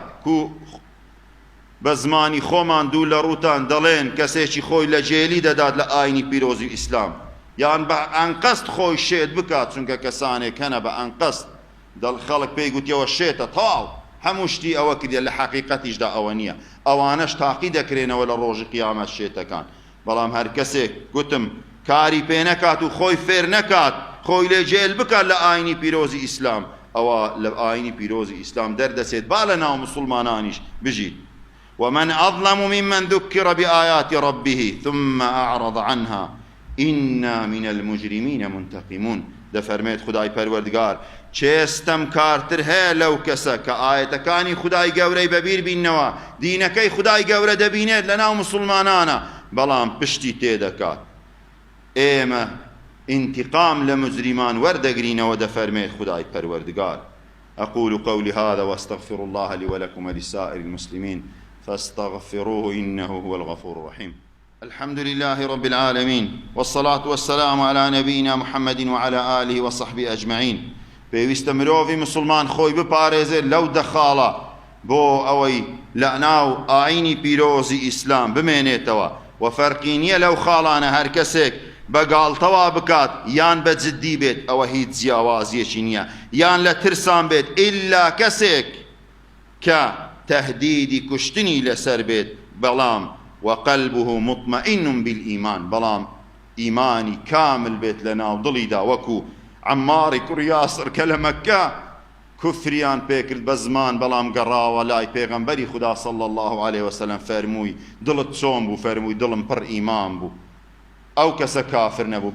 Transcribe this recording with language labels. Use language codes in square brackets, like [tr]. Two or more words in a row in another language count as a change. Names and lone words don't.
[ckb] کو بە زمانی خۆمان دوو لە ڕووتان دەڵێن کەسێکی خۆی لە جێلی دەدات لە ئاینی پیرۆزی ئیسلام، یان بە ئەنقەست خۆی شێت بکات، چونکە کەسانێک هەنە بە ئەنقەست خەڵک پێی گوتیەوە شێتە تاو هەموو شتی ئەوە کردێت، لە حەقیقەتیشدا ئەوە نییە. ئەوانەش تاقی دەکرێنەوە لە ڕۆژی قیامەت شێتەکان. بەڵام هەر کەسێک گوتم کاری پێ نەکات و خۆی فێر نەکات، خۆی لێ جێل بکات لە ئاینی پیرۆزی ئیسلام، ئەوە لە ئاینی پیرۆزی ئیسلام دەردەچێت. با لە ناو مسلمانانیش بژیت. [ar] ومن أظلم ممن ذكر بآيات ربه ثم أعرض عنها إنا من المجرمين منتقمون. [ckb] دەفەرمێت خودای پەروەردگار چێستەم کارتر هەیە لەو کەسە کە ئاەتەکانی خودای گەورەی بەبیر بینەوە، دینەکەی خودای گەورە دەبینێت لە ناو مسلمانانە، بەڵام پشتی تێدەکات. ئێمە انتقام لە مجریمان وەردەگرینەوە، دەفەرمێت خودای پەروەردگار. [ar] أقول قولي هذا واستغفر الله لي ولكم ولسائر المسلمين فاستغفروه إنه هو الغفور الرحيم. الحمد لله رب العالمين والصلاة والسلام على نبينا محمد وعلى آله وصحبه أجمعين. [ckb] پێویستە مرۆڤی مسلمان خۆی بپارێزێت لەو دەخاڵە بۆ ئەوەی لە ناو ئاینی پیرۆزی ئیسلام بمێنێتەوە. و فەرقی نییە لەو خاڵانە هەر کەسێک بەگاڵتەوا بکات یان بە جددی بێت، ئەوە هیچ جیاوازیەکی نییە، یان لە ترسان بێت، ئیلا کەسێک کە تهدیدی کوشتنی لەسەر بێت بەڵام [ar] وقلبه مطمئن بالإيمان، [ckb] بەڵام ئیمانی کامل بێت لە ناو دڵیدا، وەکو عەماری کوڕی یاسر کە لە مەککە کوفریان پێکرد بە زمان، بەڵام گەڕاوە لای پێغەمبەری خدا [ar] صلی الله عليه وسلم [ckb] فەرمووی دڵت چۆن بوو؟ فەرمووی دڵم پڕ ئیمان بوو. ئەو کەسە کافر نەبوو.